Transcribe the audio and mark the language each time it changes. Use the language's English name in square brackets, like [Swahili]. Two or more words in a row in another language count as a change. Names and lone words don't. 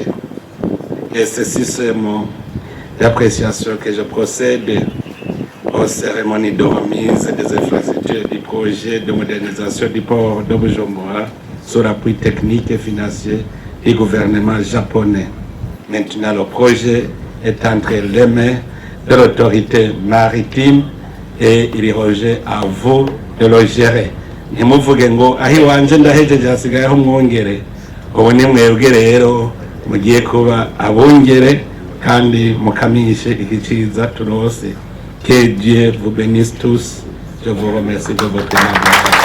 [French] Et ceci, c'est mon appréciation que je procède aux cérémonies de remise des infrastructures du projet de modernisation du port de Bujumbura sous l'appui technique et financier du gouvernement japonais. Maintenant, le projet est entre les mains de l'autorité maritime et il revient à vous de le gérer. [Rundi] Ntimuvuge ngo ahi wanje ndahejeje hasigayeho mwongere. Ubu ni mwebwe rero mugiye kuba abongere kandi mukamishe iki ciza turose. [French] Que Dieu vous bénisse tous. Je vous remercie de votre amour.